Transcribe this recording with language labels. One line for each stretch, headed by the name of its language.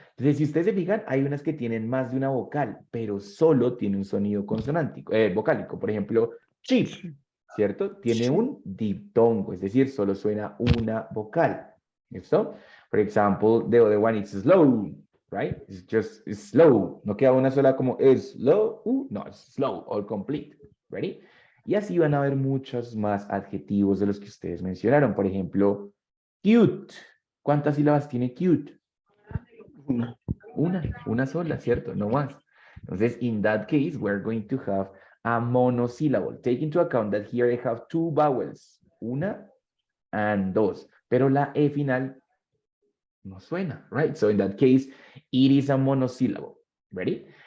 Spanish: Entonces, si ustedes se fijan, hay unas que tienen más de una vocal, pero solo tiene un sonido consonántico, vocálico. Por ejemplo, cheap, ¿cierto? Tiene un diptongo, es decir, solo suena una vocal. ¿Listo?
English: For example, the other one is slow, right? It's slow.
Spanish: No queda una sola como es slow, no, es slow
English: or complete. Ready?
Spanish: Y así van a haber muchos más adjetivos de los que ustedes mencionaron. Por ejemplo, cute. ¿Cuántas sílabas tiene cute? Una sola, ¿cierto? No más.
English: Entonces, in that case, we're going to have a monosyllable. Take into account that here I have two vowels,
Spanish: una and dos, pero la E final no suena,
English: right? So in that case, it is a monosyllable. Ready?